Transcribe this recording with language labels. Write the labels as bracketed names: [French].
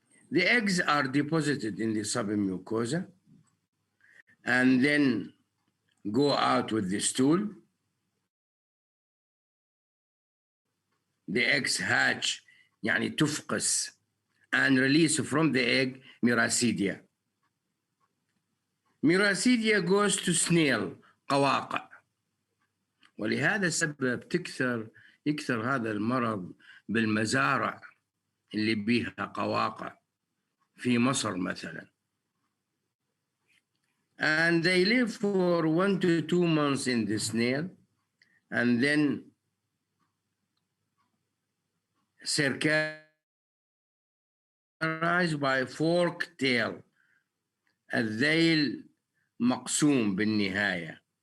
[English] The eggs are deposited in the submucosa and then go out with the stool. The eggs hatch, [Arabic] يعني تفقس, [English] and release from the egg miracidia. Miracidia goes to snail, قواقع. [Arabic] ولهذا السبب يكثر هذا المرض بالمزارع اللي بيها قواقع في مصر مثلا. [English] And they live for 1 to 2 months in the snail, and then characterized by forked tail. [Arabic] الذيل مقسوم بالنهاية.